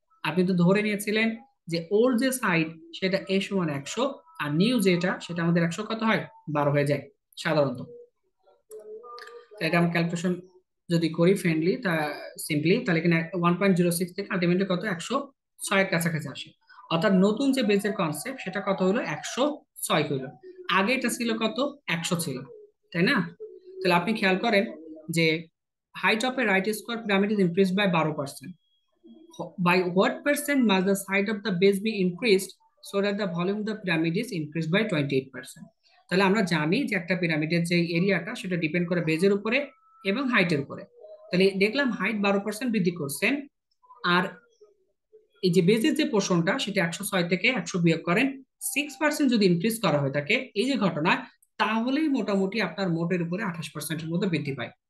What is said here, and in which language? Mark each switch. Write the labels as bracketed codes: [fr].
[bn] আপনি তো ধরে নিয়েছিলেন যে ওল্ড যে সাইড সেটা এ সমান 100, আর নিউ যেটা সেটা আমাদের 100 কত হয়, 12 হয়ে যায় সাধারণত। এটা আমরা ক্যালকুলেশন যদি করি ফ্রেন্ডলি তা সিম্পলি, তাহলে এখানে 1.06 থেকে আলটিমেটলি কত, 106 এর কাছাকাছি আসে। অর্থাৎ নতুন যে বেজের কনসেপ্ট সেটা কত হলো, 106 হইলো। আগে এটা ছিল কত, 100 ছিল, তাই না? তাহলে আপনি খেয়াল করেন যে [en] Height of a right square pyramid is increase by 12%, by what percent must the height of the base be increased so that the volume of the pyramid is increased by 28%? [bn] তাহলে আমরা জানি যে একটা পিরামিডের যে এরিয়াটা সেটা ডিপেন্ড করে বেজের উপরে এবং হাইটের উপরে। তাহলে দেখলাম হাইট 12% বৃদ্ধি করছেন, আর এই যে বেজের যে পোর্শনটা সেটা 106 থেকে 100 বিয়োগ করেন, 6% যদি ইনক্রিজ করা হয়ে থাকে এই যে ঘটনা, তাহলেই মোটামুটি আপনার মোটের উপরে 28%-এর মতো বৃদ্ধি পায়।